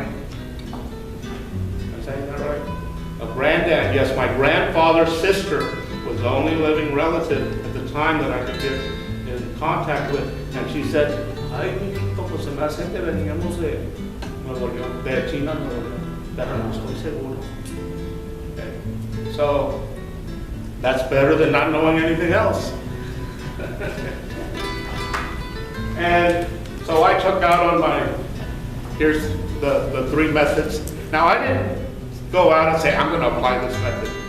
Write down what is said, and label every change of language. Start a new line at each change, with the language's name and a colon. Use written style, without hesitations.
English: Am I saying that right? A grand aunt, yes. My grandfather's sister was the only living relative at the time that I could get in contact with. And she said,
Spanish: ay, mijito, pues se me hace que veníamos de Nuevo León, de China, Nuevo León, pero no estoy seguro.
English: Okay. So, that's better than not knowing anything else. And so I took out on here's the three methods. Now, I didn't go out and say, I'm going to apply this method.